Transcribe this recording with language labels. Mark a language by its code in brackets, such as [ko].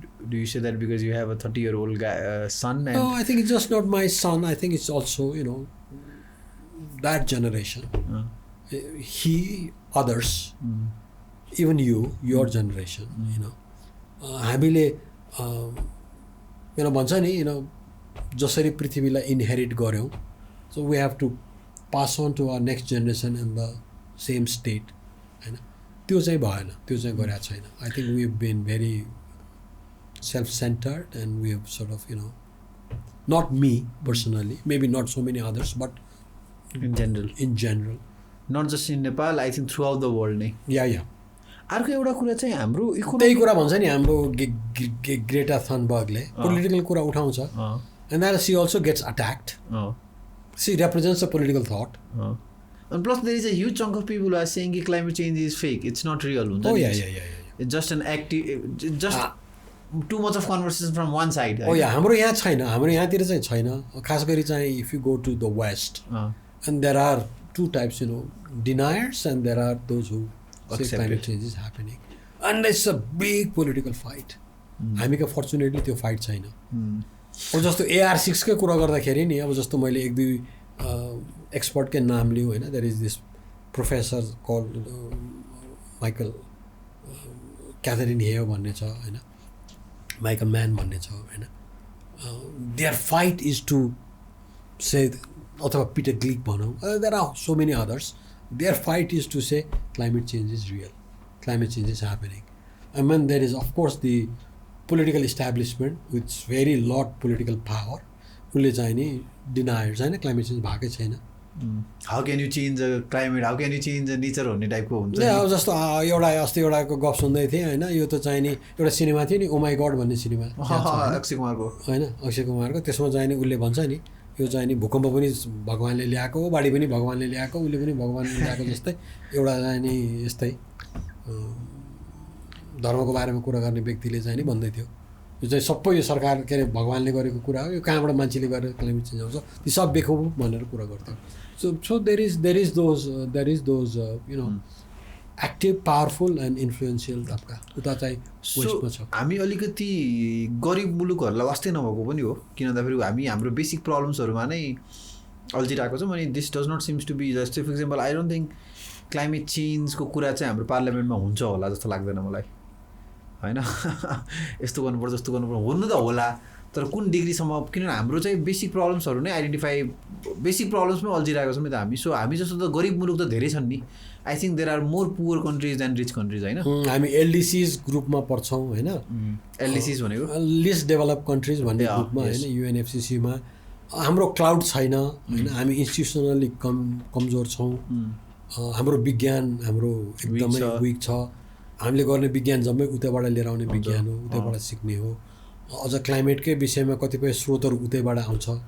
[en] Do you say that because you have a 30-year-old son? And no, I think it's just not my son. I think it's also that generation. He, others, even your generation. [ne] हामीले भन्छ नि जसरी पृथ्वीलाई inherit गर्यौँ, [en] So we have to pass on to our next generation in the same state होइन. [ne] त्यो चाहिँ भएन, त्यो चाहिँ गरेको छैन. [en] I think we have been very self-centered and we have sort of not me personally, maybe not so many others, but in general not just in Nepal, I think throughout the world नै. Yeah. [ne] अर्को एउटा कुरा चाहिँ हाम्रो त्यही कुरा भन्छ नि हाम्रो ग्रेटा थनबर्गले पोलिटिकल कुरा उठाउँछ [en] and that she also gets attacked. She represents a political thought. And plus there is a huge chunk of people who are saying climate change is fake, it's not real. Oh yeah. It's just an active, just too much of conversation from one side. [ne] Oh yeah, हाम्रो यहाँ छैन, हाम्रो यहाँतिर चाहिँ छैन. खास गरी चाहिँ [en] if you go to the west, and there are two types, deniers and there are those who say climate change is happening, and it's a big political fight. [ne] हामीको [en] fortunately [ne] त्यो fight छैन. अब जस्तो AR6 कै कुरा गर्दाखेरि नि, अब जस्तो मैले एक दुई एक्सपर्ट के नाम लियो हैन. [en] there is this professor called Michael Catherine Hale [ne] भन्ने छ हैन, [en] Michael Mann भन्ने छ हैन. Their fight is to say, [ne] अथवा Peter Glick भनौँ, [en] there are so many others. Their fight is to say climate change is real, climate change is happening. And then there is of course the political establishment with very lot political power, [ne] उसले चाहिँ नि deniers हैन, climate change भएकै छैन. [en] How can you change the climate, how can you change the nature [ne] भन्ने टाइपको हुन्छ नि. अब जस्तो एउटा अस्ति एउटाको गफ सुन्दै थिएँ हैन, यो त चाहिँ नि एउटा सिनेमा थियो नि, ओ माई गॉड भन्ने सिनेमा, अक्षय कुमारको हैन, अक्षय कुमारको. त्यसमा चाहिँ नि उसले भन्छ नि यो चाहिँ नि भूकम्प पनि भगवानले ल्याएको हो, बाढी पनि भगवानले ल्याएको, उसले पनि भगवानले ल्याएको जस्तै एउटा चाहिँ नि यस्तै धर्मको बारेमा कुरा गर्ने व्यक्तिले चाहिँ नि भन्दै थियो, यो चाहिँ सबै यो सरकार के अरे भगवानले गरेको कुरा हो, यो कहाँबाट मान्छेले गरेर क्लाइमेट चेन्ज आउँछ, ती सब बेखौफ भनेर कुरा गर्थ्यो. [en] So there is those active, powerful and influential [ne] तबका उता चाहिँ वेस्टमा छ. हामी अलिकति गरिब मुलुकहरूलाई वास्तै नभएको पनि हो, किन भन्दाखेरि हामी हाम्रो बेसिक प्रब्लम्सहरूमा नै अल्झिरहेको छौँ. अनि [en] this does not seems to be just for example I don't think [ne] climate चेन्जको कुरा चाहिँ हाम्रो पार्लियामेन्टमा हुन्छ होला जस्तो लाग्दैन मलाई होइन. यस्तो गर्नुपर्छ जस्तो गर्नुपर्छ हुनु त होला, तर कुन डिग्रीसम्म, किनभने हाम्रो चाहिँ बेसिक प्रब्लम्सहरू नै आइडेन्टिफाई, बेसिक प्रब्लम्समै अल्झिरहेको छौँ नि त हामी. सो हामी जस्तो त गरिब मुलुक त धेरै छन् नि, [en] I think there are more poor countries than rich countries, हैन? [ne] हामी LDCs ग्रुपमा पर्छौँ हैन? LDCs भनेको लिस्ट डेभलप कन्ट्रिज भन्ने ग्रुपमा हैन, UNFCCC मा हाम्रो क्लाउड छैन हैन, हामी इन्स्टिट्युसनली कमजोर छौँ, हाम्रो विज्ञान हाम्रो एकदमै विक छ, हामीले गर्ने विज्ञान जम्मै उतैबाट लिएर आउने विज्ञान हो, उतैबाट सिक्ने हो, अझ क्लाइमेटकै विषयमा कतिपय स्रोतहरू उतैबाट आउँछ,